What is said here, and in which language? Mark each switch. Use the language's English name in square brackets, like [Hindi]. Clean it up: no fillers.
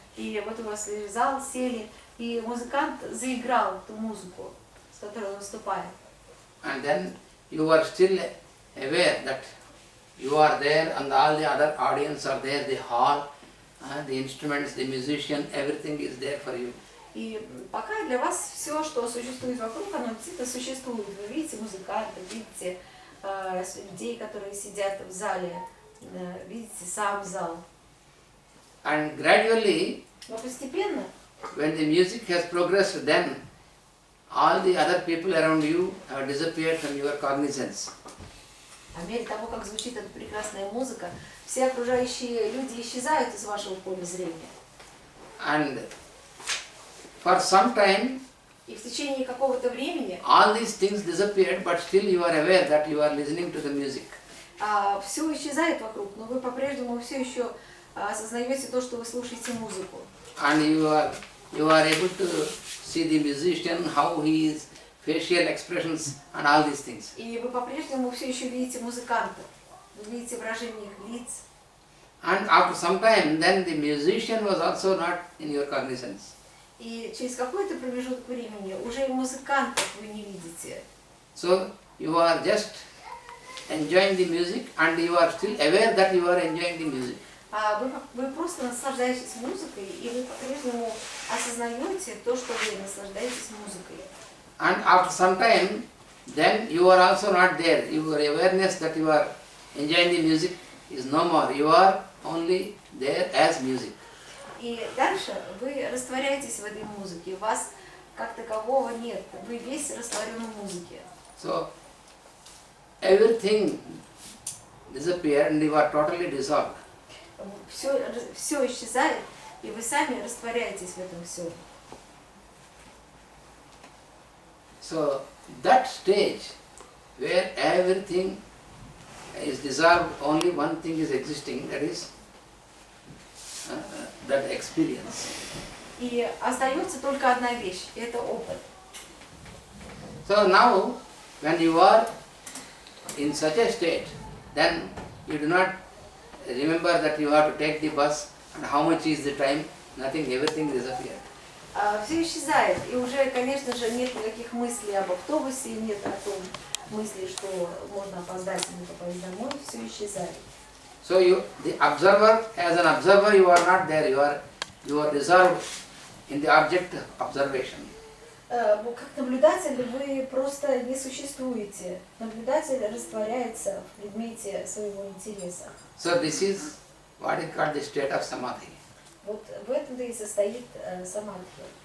[Russian] И вот у вас в зал сели, и музыкант заиграл ту музыку, с которой он выступает. [English] And then you are still aware that you are there and all the other audience are there, the hall, the instruments, the musician, everything is there for you. [Russian] И пока для вас все, что существует вокруг, оно действительно существует. Вы видите музыкантов, видите людей, которые сидят в зале, видите сам зал. [English] And gradually, [Russian] Но постепенно, [English] when the music has progressed, then all the other people around you have disappeared from your cognizance. [Russian] по мере того, как звучит эта прекрасная музыка, все окружающие люди исчезают из вашего поля зрения. [English] And for some time, [Russian] И в течение какого-то времени [English] all these things disappeared, but still you are aware that you are listening to the music. [Russian] все исчезает вокруг, но вы по-прежнему все еще осознаете то, что вы слушаете музыку. [English] And you are able to see the musician, how his facial expressions and all these things. [Russian] И вы по-прежнему все еще видите музыкантов, вы видите выражение их лиц. [English] And after some time, then the musician was also not in your cognizance. [Russian] И через какой-то промежуток времени уже и музыкантов вы не видите. [English] So you are just enjoying the music and you are still aware that you are enjoying the music. [Russian] Вы просто наслаждаетесь музыкой, и вы по-прежнему осознаете то, что вы наслаждаетесь музыкой. [English] And after some time, then you are also not there. Your awareness that you are enjoying the music is no more. You are only there as music. [Russian] И дальше вы растворяетесь в этой музыке, вас как такового нет, вы весь растворен в музыке. [English] So everything disappears and you are totally dissolved. [Russian] Все исчезает, и вы сами растворяетесь в этом всем. [English] So that stage where everything is dissolved, only one thing is existing, that is that experience. [Russian] И остается только одна вещь, это опыт. [English] So now, when you are in such a state, then you do not remember that you have to take the bus and how much is the time, nothing, everything disappears. [Russian] Все исчезает, и уже, конечно же, нет никаких мыслей об автобусе, нет о том мысли, что можно опоздать и не попасть домой, все исчезает. [English] So the observer, as an observer, you are not there. You are dissolved in the object of observation. [Russian] Как наблюдатель вы просто не существуете. Наблюдатель растворяется в предмете своего интереса. [English] So this is what is called the state of samadhi. [Russian] Вот в этом-то и состоит самадхи.